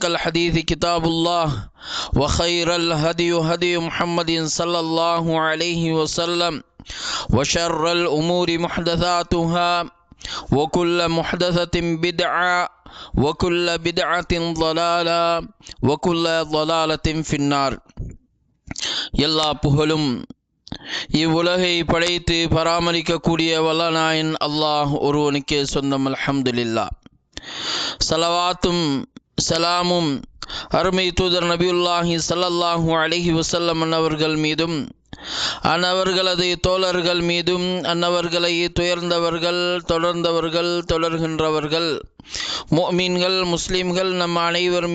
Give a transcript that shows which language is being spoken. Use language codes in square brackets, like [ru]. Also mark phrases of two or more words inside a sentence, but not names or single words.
[ar] الحديث كتاب الله وخير الهدي هدي محمد صلى الله عليه وسلم وشر الأمور محدثاتها وكل محدثة بدعة وكل بدعة ضلالة وكل ضلالة في النار [ta] எல்லா புகழும் இவ்வுலகை படைத்து பராமரிக்கக்கூடிய வல்லநாயன் அல்லாஹ் ஒருவனுக்கே சொந்தம். அல்ஹம்துலில்லாஹ். ஸலவாத்தும் சலாமும் அருமை தூதர் [ar] نبي الله صلى الله عليه وسلم [ta] அன்னவர்கள் மீதும் அன்னவர்களது தோழர்கள் மீதும் அன்னவர்களை துயர்ந்தவர்கள் தொடர்ந்தவர்கள் தொடர்கின்றவர்கள் முஃமின்கள் முஸ்லிம்கள் நம் அனைவர்